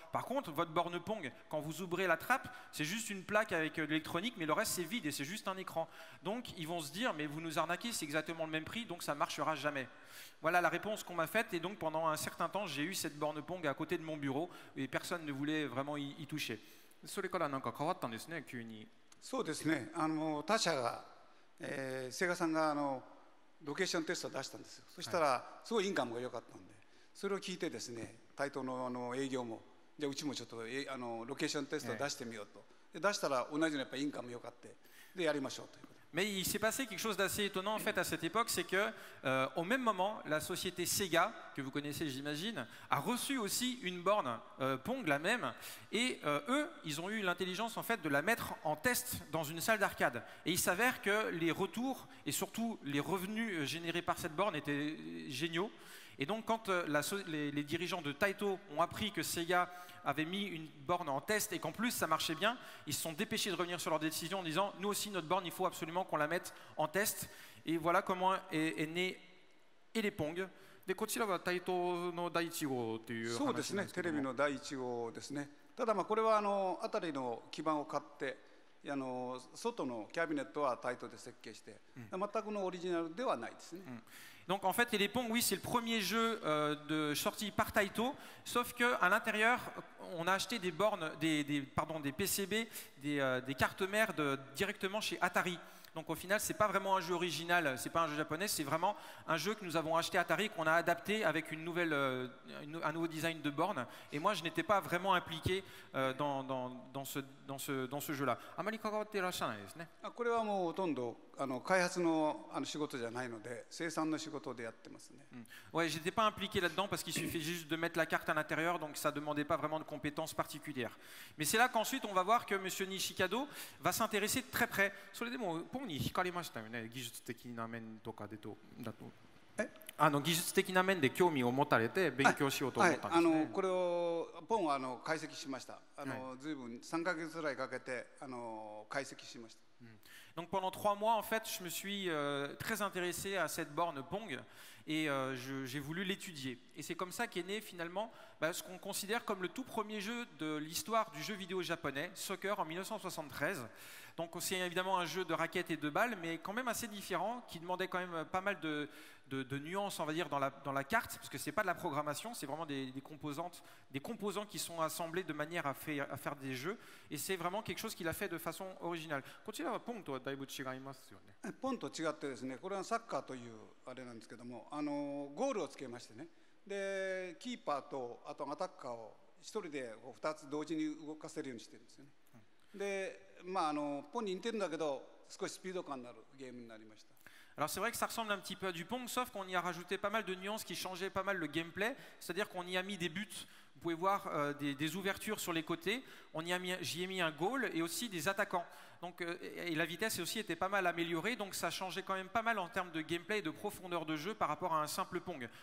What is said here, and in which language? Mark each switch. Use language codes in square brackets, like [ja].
[fr] Par contre, votre borne Pong, quand vous ouvrez la trappe, c'est juste une plaque avec de l'électronique, mais le reste c'est vide et c'est juste un écran. Donc ils vont se dire, mais vous nous arnaquez, c'est exactement le même prix, donc ça ne marchera jamais. Voilà la réponse qu'on m'a faite et donc pendant un certain temps j'ai eu cette borne Pong à côté de mon bureau et personne ne voulait vraiment y toucher. [ja] それからなんか変わったんですね、急に。そうですね、他社が、セガさんがロケーションテストを出したんですよ。そしたらすごいインカムが良かったんで、それを聞いてですね、台東の営業もじゃあうちもちょっとロケーションテストを出してみようと。で出したら同じようなやっぱインカム良かったでやりましょうということで。 [fr] Mais il s'est passé quelque chose d'assez étonnant en fait à cette époque, c'est que au même moment, la société Sega, que vous connaissez j'imagine, a reçu aussi une borne Pong, la même, et eux, ils ont eu l'intelligence en fait de la mettre en test dans une salle d'arcade. Et il s'avère que les retours et surtout les revenus générés par cette borne étaient géniaux. Et donc quand les dirigeants de Taito ont appris que Sega avait mis une borne en test et qu'en plus ça marchait bien, ils se sont dépêchés de revenir sur leur décision en disant nous aussi notre borne il faut absolument qu'on la mette en test. Et voilà comment est né Elepong. [ja] でこちらは台東の第1号という話なんですけども、そうですね、テレビの第1号ですね。ただこれは辺りの基板を買って外のキャビネットは台東で設計して、全くのオリジナルではないですね。 [fr] Donc en fait, Elepong, oui, c'est le premier jeu sorti par Taito, sauf qu'à l'intérieur, on a acheté des bornes, des PCB, des cartes mères directement chez Atari. Donc au final, ce n'est pas vraiment un jeu original, ce n'est pas un jeu japonais, c'est vraiment un jeu que nous avons acheté à Atari, qu'on a adapté avec un nouveau design de borne. Et moi, je n'étais pas vraiment impliqué dans ce jeu-là. [ja] あまり関わっていらっしゃらないですね。これはもうほとんど開発の仕事じゃないので生産の仕事でやってますね。 [fr] Ouais, j'étais pas impliqué là-dedans parce qu'il suffit juste de mettre la carte à l'intérieur, donc ça demandait pas vraiment de compétences particulières. Mais c'est là qu'ensuite on va voir que Monsieur Nishikado va s'intéresser de très près. [ja] それでもポンに惹かれましたよね、技術的な面とかだと。技術的な面で興味を持たれて勉強しようと思ったんですね。これをポンを解析しました。ずいぶん3ヶ月ぐらいかけて解析しました。 [fr] Donc pendant 3 mois, en fait, je me suis très intéressé à cette borne Pong et j'ai voulu l'étudier. Et c'est comme ça qu'est né finalement ce qu'on considère comme le tout premier jeu de l'histoire du jeu vidéo japonais, Soccer en 1973. Donc c'est évidemment un jeu de raquettes et de balles, mais quand même assez différent, qui demandait quand même pas mal de nuances, on va dire, dans la carte, parce que c'est pas de la programmation, c'est vraiment des composants qui sont assemblés de manière à faire des jeux, et c'est vraiment quelque chose qu'il a fait de façon originale. [ja] こちらはポンとはだいぶ違いますよね。ポンと違ってですね、これはサッカーというあれなんですけども、ゴールをつけましてね、でキーパーとあとアタッカーを一人で2つ同時に動かせるようにしてるんですよね。で、ポンに似てるんだけど少しスピード感のあるゲームになりました。 [fr] Alors c'est vrai que ça ressemble un petit peu à du Pong, sauf qu'on y a rajouté pas mal de nuances qui changeaient pas mal le gameplay, c'est-à-dire qu'on y a mis des buts, vous pouvez voir des ouvertures sur les côtés, j'y ai mis un goal et aussi des attaquants. Donc, et la vitesse aussi était pas mal améliorée, donc ça changeait quand même pas mal en termes de gameplay et de profondeur de jeu par rapport à un simple Pong.